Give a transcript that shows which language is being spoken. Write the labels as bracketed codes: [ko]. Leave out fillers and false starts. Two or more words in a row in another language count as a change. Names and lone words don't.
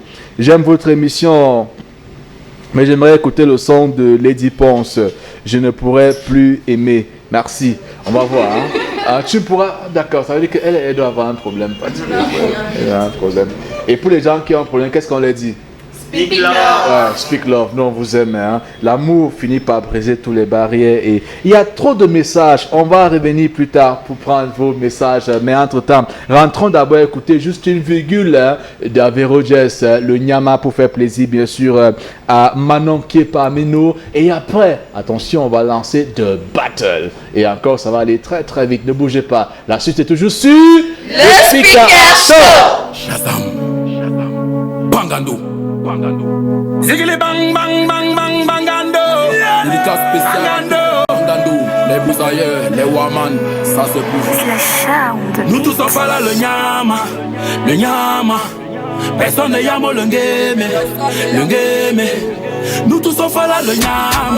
[fr] J'aime votre émission, mais j'aimerais écouter le son de Lady Ponce. Je ne pourrais plus aimer. Merci. On va voir. Hein? Tu pourras... D'accord, ça veut dire qu'elle doit avoir un problème. Elle a un problème. Et pour les gens qui ont un problème, qu'est-ce qu'on leur dit? [en] Speak love. Speak love, [fr] nous on vous aime. Hein? L'amour finit par briser toutes les barrières. Et il y a trop de messages. On va revenir plus tard pour prendre vos messages. Mais entre-temps, rentrons d'abord écouter juste une virgule hein, d'Avero Jess, le Nyama pour faire plaisir bien sûr à Manon qui est parmi nous. Et après, attention, on va lancer The Battle. Et encore, ça va aller très très vite. Ne bougez pas. La suite est toujours sur le Speaker Show. Shazam. Bangando. Zigili bang bang bang bang bangando. Dédicace spéciale Bangando. Les bousailleurs, les waman, ça se bouge. Nous tous en fala le nyama. Personne ne yamo le ngeme. Nous tous on fait là le nyama.